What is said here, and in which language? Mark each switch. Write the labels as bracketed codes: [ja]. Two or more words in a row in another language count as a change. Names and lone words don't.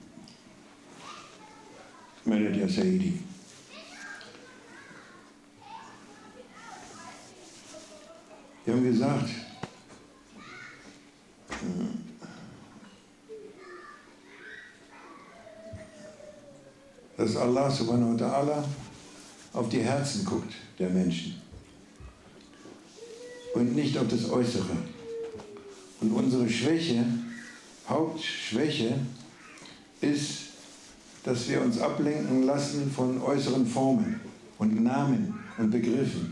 [de] Meldet ja Saidi. Wir haben gesagt, dass Allah [ar] سبحانه وتعالى [de] auf die Herzen guckt der Menschen. und nicht auf das Äußere. Und unsere Schwäche, Hauptschwäche, ist, dass wir uns ablenken lassen von äußeren Formen und Namen und Begriffen.